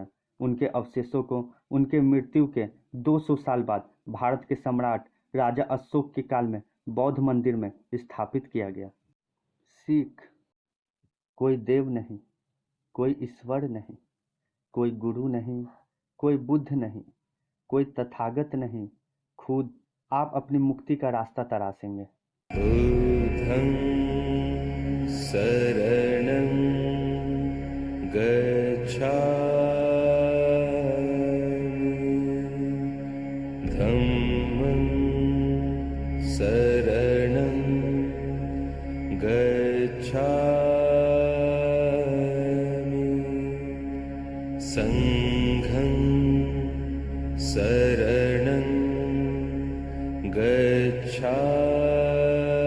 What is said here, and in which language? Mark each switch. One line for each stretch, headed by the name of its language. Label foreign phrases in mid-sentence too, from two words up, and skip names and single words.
Hindi: उनके अवशेषों को उनके मृत्यु के 200 साल बाद भारत के सम्राट राजा अशोक के काल में बौद्ध मंदिर में स्थापित किया गया। सीख, कोई देव नहीं, कोई ईश्वर नहीं, कोई गुरु नहीं, कोई बुद्ध नहीं, कोई तथागत नहीं, खुद आप अपनी मुक्ति का रास्ता तराशेंगे।
Pali: बुद्धं शरणं गच्छामि, धम्मं शरणं गच्छामि, संघं शरणं गच्छामि।